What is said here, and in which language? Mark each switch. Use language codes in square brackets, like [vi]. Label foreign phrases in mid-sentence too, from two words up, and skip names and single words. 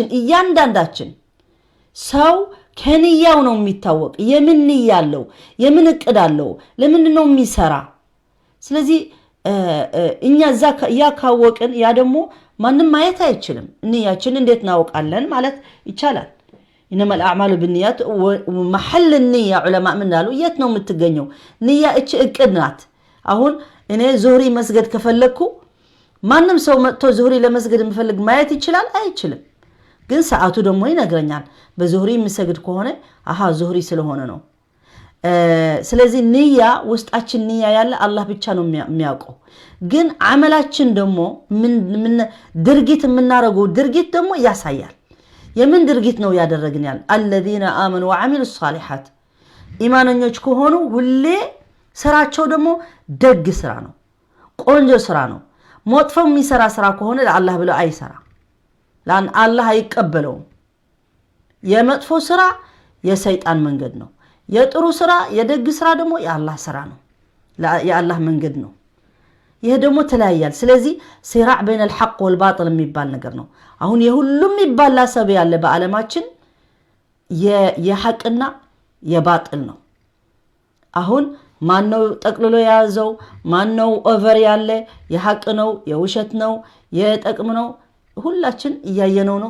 [am] እያንዳንዳችን ሰው ከንያው ነው የሚታወቅ የምን ንያ አለው የምን እቅድ አለው ለምንድነው የሚሰራ። ስለዚህ እኛ ያ ካወቅን ያ ደግሞ ማንንም ማየት አይችልም። ንያችን እንዴት እናውቃለን ማለት ይቻላል። [ar] إنما الأعمال بالنيات ومحل النية علماء من قالوا [am] የት ነው የምትገኘው ንያ እቺ እቅድ ናት። አሁን እኔ ዙህሪ መስገድ ከፈለኩ ማንንም ሰው መጥቶ ዙህሪ ለመስገድ የሚፈልግ ማየት ይችላል አይችልም። ግን ሰዓቱ ደግሞ ይነግረኛል። በዙህሪ የሚሰግድ ከሆነ አሃ ዙህሪ ስለሆነ ነው። ስለዚህ ንያ ውስጣችን ንያ ያለ አላህ ብቻ ነው የሚያውቀው። ግን አመላችን ደግሞ ምን ድርጊት የምናረገው ድርጊት ደግሞ ያሳያል። የምን ድርጊት ነው ያደረግናል? [ar] الذين آمنوا وعملوا الصالحات [am] ኢማነኞች ከሆኑ ሁሌ ስራቸው ደግሞ ደግ ስራ ነው ቆንጆ ስራ ነው። ሞጥፎ የሚሰራ ስራ ከሆነ ለአላህ ብሎ አይሰራ ላን አላህ አይቀበለውም። የመጥፎ ስራ የሰይጣን መንገድ ነው። የጥሩ ስራ የደግ ስራ ደግሞ የአላህ ስራ ነው የአላህ መንገድ ነው። ይሄ ደግሞ ተለያያል። ስለዚህ ሲራዕ [ar] بين الحق والباطل [am] የሚባል ነገር ነው። አሁን የሁሉም ይባላ ሰብ ያለ በአለማችን የሐቅና የባጥል ነው። አሁን ማነው ጠቅልሎ ያዘው ማነው ኦቨር ያለ የሐቅ ነው የውሸት ነው የጠቅም ነው ሁላችን እያየነው ነው